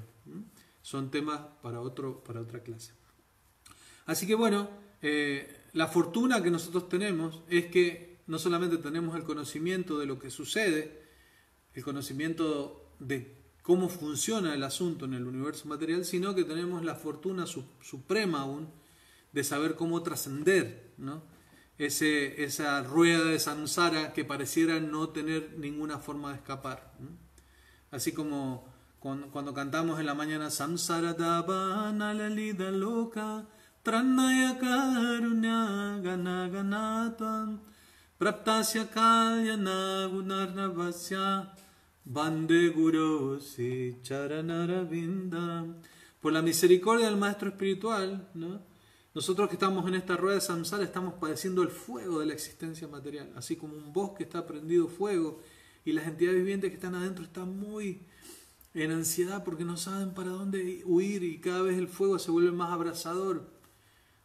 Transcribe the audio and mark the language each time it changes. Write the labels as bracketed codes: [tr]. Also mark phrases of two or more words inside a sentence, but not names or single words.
[es] Son temas para otra clase. Así que bueno, la fortuna que nosotros tenemos es que no solamente tenemos el conocimiento de lo que sucede, el conocimiento de cómo funciona el asunto en el universo material, sino que tenemos la fortuna suprema aún de saber cómo trascender, ¿no? Esa rueda de samsara que pareciera no tener ninguna forma de escapar, ¿no? Así como cuando cantamos en la mañana [sa] संसार दावानल लीढ लोक त्राणाय कारुण्य घन घनत्वम् प्राप्तस्य कल्याण गुणार्णवस्य वन्दे गुरोः श्री चरणारविन्दम्. [es] Por la misericordia del Maestro Espiritual, ¿no? Nosotros que estamos en esta rueda de samsara estamos padeciendo el fuego de la existencia material, así como un bosque está prendido fuego y las entidades vivientes que están adentro están muy en ansiedad porque no saben para dónde huir y cada vez el fuego se vuelve más abrasador.